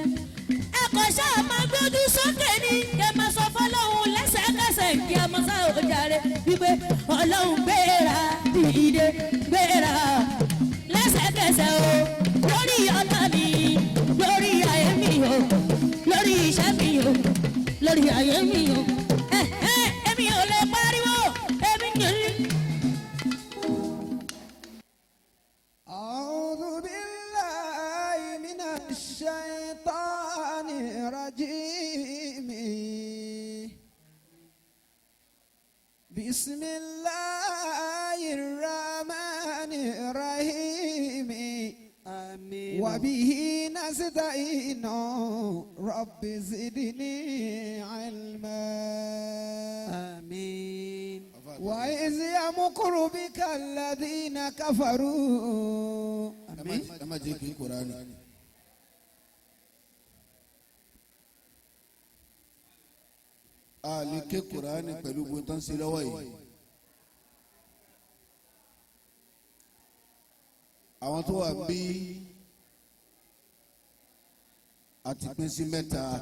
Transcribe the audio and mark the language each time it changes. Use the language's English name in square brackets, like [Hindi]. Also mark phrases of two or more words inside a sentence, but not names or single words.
[Yoruba] ẹ kò ṣáà máa gbójú sókè ní kí ẹ máa sọ fọlọ́hún lẹ́sẹ̀kẹsẹ̀ kí ẹ máa sáà ó jàre wípé ọlọ́hun gbéra dìde gbéra lẹ́sẹ̀kẹsẹ̀ o lórí ọ̀tá mi lórí ayé mi o lórí iṣẹ́ mi o lórí ayé mi o. èmi ò lè pariwo èmi ò lè. [Arabic] أعوذ بالله من الشيطان الرجيم بسم الله الرحمن الرحيم آمين وبه نستعين رب زدني علما وإذ يمكر بك الذين كفروا [Yoruba] ẹ má jẹ́ kí Kùránì. a lè ké Kùránì pẹ̀lú gbogbo tó ń ṣe lọ́wọ́ yìí. àwọn tó wà bí àti pín sí mẹ́ta.